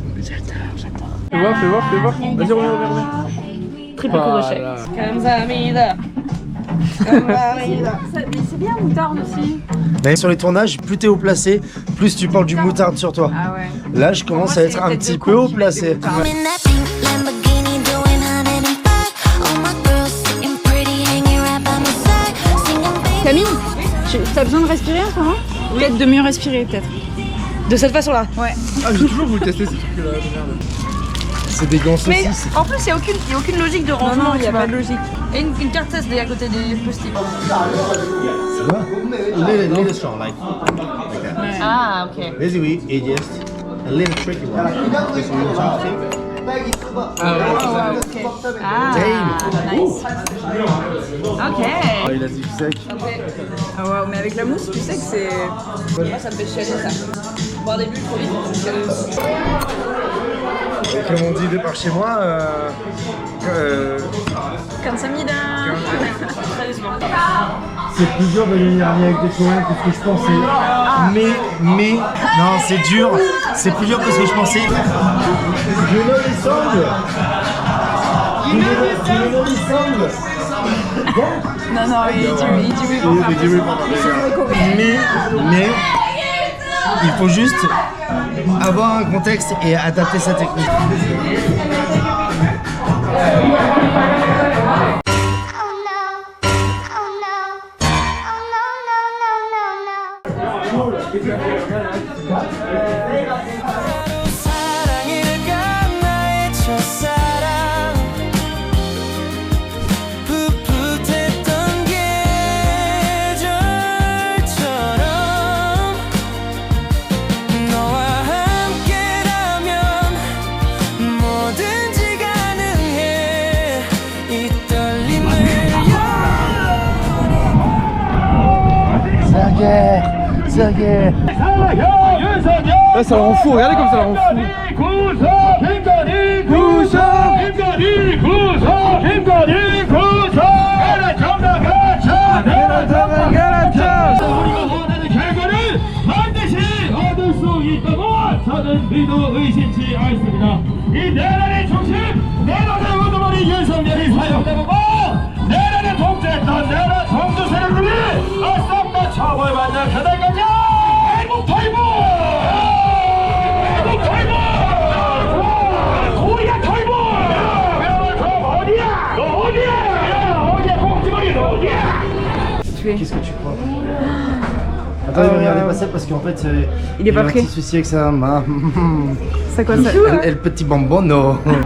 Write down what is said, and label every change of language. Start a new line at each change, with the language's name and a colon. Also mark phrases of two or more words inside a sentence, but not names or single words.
French: J'adore. Fais voir. Vas-y, reviens. Triple crochet.
Korean: 감사합니다. 감사합니다.
French: Mais c'est bien moutarde aussi. Mais sur les tournages, plus t'es haut placé, plus tu parles du moutarde sur toi. Ah ouais. Là je commence à être un petit peu haut placé.
English: I'm in that pink Lamborghini doing 105. All my girls sitting pretty, hanging right by my side, singing baby.
French: Camille, t'as besoin de respirer un peu, hein? Peut-être de mieux respirer, peut-être. De cette façon-là. Ouais. Ah, j'ai toujours voulu tester ces trucs-là de merde. C'est des gants Mais saucisses. en plus, il n'y a aucune logique de rangement. il n'y a pas de logique. Et une carte SD à côté des post-it.
English: Little strong, like that.
French: Ah, ok.
English: Basically, it's just a little tricky one. Just a little tough.
French: Ah ouais,
English: Ah, nice. Ok.
French: Oh, il a dit sec. Ah ouais, mais avec la mousse, tu sais que c'est... Moi, ça me fait chialer ça. Bon, au début, trop vite. Comme on dit de par chez moi,
Korean: Kamsahamnida.
French: Très doucement. c'est plus dur de devenir ami avec des Coréens que ce que je pensais. Mais, non, c'est dur. C'est plus dur que ce que je pensais.
English: You know this song? You know this song?
French: Non, il dit oui pour faire Mais, il faut juste avoir un contexte et adapter sa technique.
Korean: 사랑일까 나의 첫사랑 풋풋했던 계절처럼 너와 함께라면 뭐든지 가능해 이 떨림을
French: C'est la guerre. Là ça la rend fou, regardez comme ça la rend fou.
Korean: 저는 믿어 의심치 않습니다. 이 내란의 중심, 내란의 우두머리 윤석열이 사용되고 내란의 통제했던 내란 정부 세력들이 싹 다 처벌받는 그날까지 애국 탈북! 애국 탈북! 코리아 탈북! 그럼 어디야? 너 어디야? 어디야? 꼭지머리 너 어디야?
French: Qu'est-ce que tu crois? Attends, ne regardez pas ça parce qu'en fait, Il est pas a un prêt. petit souci avec sa main. C'est quoi ça? Le petit bonbon, non.